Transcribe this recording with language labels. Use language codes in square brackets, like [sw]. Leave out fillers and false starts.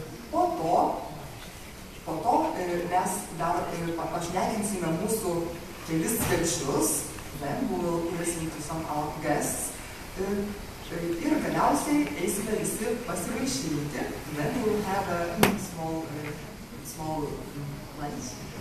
[lt] Po to mes dar pašnekinsime mūsų kelis svečius. [en] Then we will listen to some of our guests. [lt] Ir galiausiai eisime visi pasivaišinti. [en] Then we will have a small lunch.